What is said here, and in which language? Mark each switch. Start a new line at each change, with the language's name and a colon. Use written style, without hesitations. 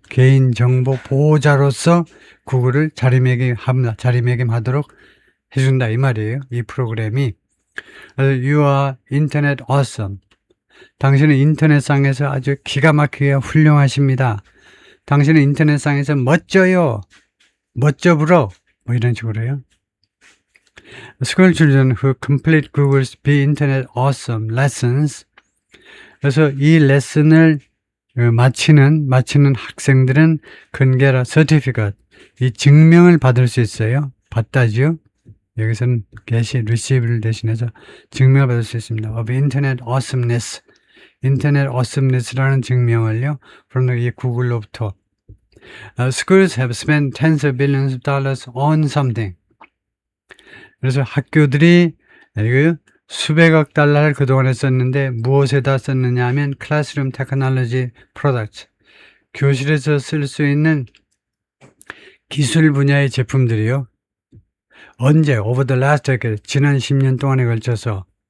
Korean: 개인정보 보호자로서 구글을 자리매김하도록 해준다 이 말이에요. 이 프로그램이.
English: You are internet awesome.
Korean: 당신은 인터넷상에서 아주 기가 막히게 훌륭하십니다. 당신은 인터넷상에서 멋져요. 멋져불어. 뭐 이런 식으로요.
English: School children who complete Google's Be Internet Awesome lessons.
Korean: 그래서 이 레슨을 마치는 학생들은 근계라 certificate, 이 증명을 받을 수 있어요. 받다지요. 여기서는 receive를 대신해서 증명을 받을 수 있습니다.
English: Of Internet Awesomeness.
Korean: 인터넷 어썸니스라는 증명을요, from 이 구글로부터.
English: Schools have spent tens of billions of dollars on something.
Korean: 그래서 학교들이 수백억 달러를 그동안에 썼는데 무엇에다 썼느냐 하면
English: Classroom Technology Products.
Korean: 교실에서 쓸 수 있는 기술 분야의 제품들이요. 언제?
English: Over the last decade.
Korean: 지난 10년 동안에 걸쳐서.